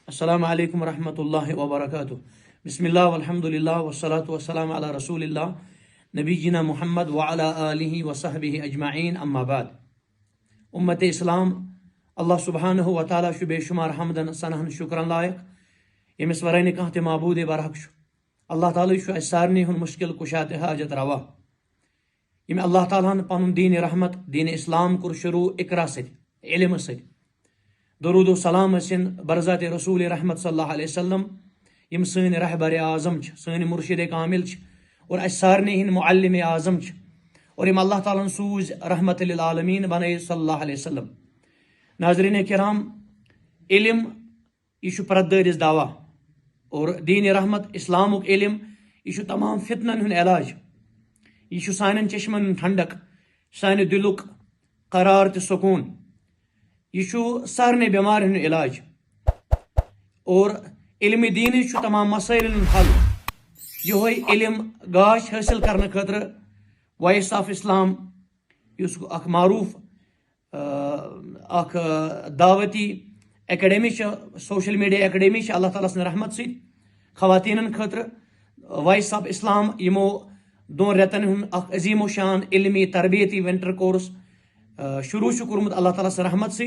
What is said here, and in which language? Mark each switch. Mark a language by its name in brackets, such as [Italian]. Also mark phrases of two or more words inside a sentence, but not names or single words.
[Arabic] السلام علیکم ورحمۃ اللہ وبرکاتہ. بسم اللہ والحمد للہ والصلاة والسلام علی رسول اللہ نبینا محمد وعلی آلہ وصحبہ اجمعین. اما بعد. [Kashmiri] امت اسلام اللہ سبحانہ و تعالیٰ بے شمار حمدن ثناہن شکرن لائق یمس ورائے کانٛہہ تہِ معبوٗد برحق. اللہ تعالیٰ اسہِ سارنٕے ہُنٛد مشکل کُشاد حاجت روا. یم اللہ تعالیٰ ہن پنُن دین رحمت دین اسلام کوٚر شروع اقرا سۭتۍ علم سۭتۍ. درود و سلام ٲسِن برزات رسول رحمت [Arabic] صلی اللہ علیہ وسلم [Kashmiri] یم سٲنۍ رہبر اعظم سٲنۍ مرشد کامل اور اسہِ سارنٕے ہٕنٛدۍ معلم اعظم اور یم اللہ تعالیٰ سوٗزۍ [Arabic] رحمت للعالمین [Kashmiri] بنٲیِتھ [Arabic] صلی اللہ علیہ وسلم. [Kashmiri] ناظرین کرام، علم یہ پردٲرِس دوا اور دین رحمت اسلامک علم یہ تمام فتنن ہُنٛد علاج. یہ سانٮ۪ن چشمن ہُنٛد ٹھنڈک، سانہِ دلُک قرار تہٕ سکوٗن. یہ سارنٕے بٮ۪مارٮ۪ن ہُنٛد علاج اور علم دین تمام مسائلن ہُنٛد حل. یہوے علم گاش حٲصِل کرنہٕ خٲطرٕ وائس آف اسلام یُس اکھ معروٗف اکھ دعوتی اکیڈمی [English] social media academy [Kashmiri] اللہ تعالیٰ سٕنٛدِ رحمت سۭتۍ خواتیٖنن خٲطرٕ وائس آف اسلام یمو 2 رٮ۪تن ہُنٛد اکھ عظیٖم و شان علمی تربیتی [English] winter course [Kashmiri] شروع کوٚرمُت اللہ تعالیٰ سٕنٛدِ رحمت سۭتۍ.